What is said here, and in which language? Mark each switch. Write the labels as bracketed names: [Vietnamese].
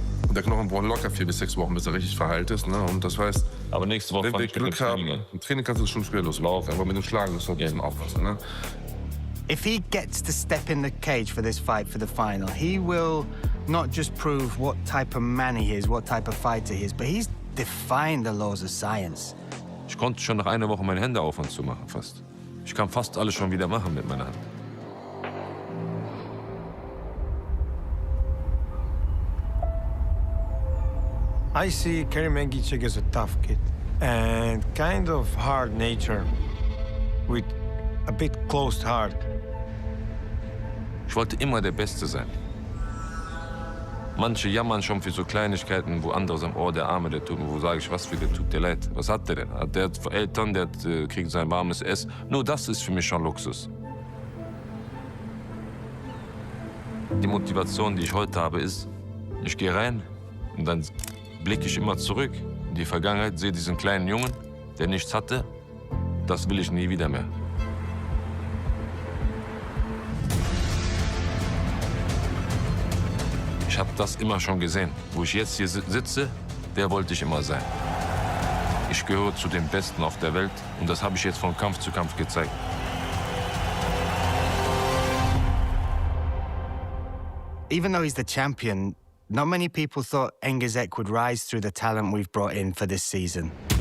[German] Der Knochen braucht locker 4 bis 6 Wochen, bis er richtig verheilt ist. Ne? Und das heißt, aber nächste Woche wenn wir Glück haben, im Training kannst du schon schwerlos laufen, aber mit dem Schlagen musst du ein bisschen aufpassen. Ne? [English] If he gets to step in the cage for this fight, for the final, he will not just prove what type of man he is, what type of fighter he is, but he's defying the laws of science. [German] Ich konnte schon nach einer Woche meine Hände auf und zu machen, fast. Ich kann fast alles schon wieder machen mit meiner Hand. [English] I see Kerim ENGIZEK as a tough kid and kind of hard nature with a bit closed heart. [German] Ich wollte immer der Beste sein. Manche jammern schon für so Kleinigkeiten, wo andere sagen, oh, der Arme, der tut mir, wo sage ich, was für der tut dir leid? Was hat der denn? Der hat Eltern, der kriegt sein warmes Essen. Nur das ist für mich schon Luxus. Die Motivation, die ich heute habe, ist, ich gehe rein und dann blicke ich immer zurück in die Vergangenheit, sehe diesen kleinen Jungen, der nichts hatte. Das will ich nie wieder mehr. Ich habe das immer schon gesehen. Wo ich jetzt hier sitze, der wollte ich immer sein. Ich gehöre zu den Besten auf der Welt und das habe ich jetzt von Kampf zu Kampf gezeigt. [English] Even though he's the champion, not many people thought ENGIZEK would rise through the talent we've brought in for this season.